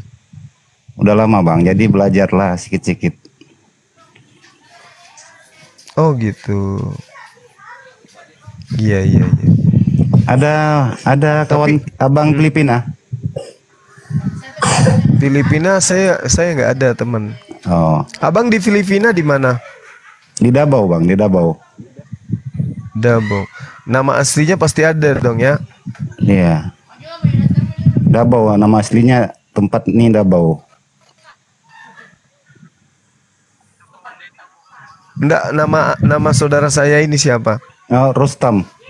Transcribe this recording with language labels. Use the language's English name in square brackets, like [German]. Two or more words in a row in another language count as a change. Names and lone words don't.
[Indonesian] Udah lama Bang, jadi belajarlah sedikit-sedikit. Oh gitu. Iya. Ada kawan abang Filipina? Filipina saya nggak ada teman. Oh. Abang di Filipina di mana? Di Davao bang, di Davao. Davao. Nama aslinya pasti ada dong ya? Iya. Davao, nama aslinya tempat ini Davao. Enggak, nama saudara saya ini siapa? Oh, Rustam.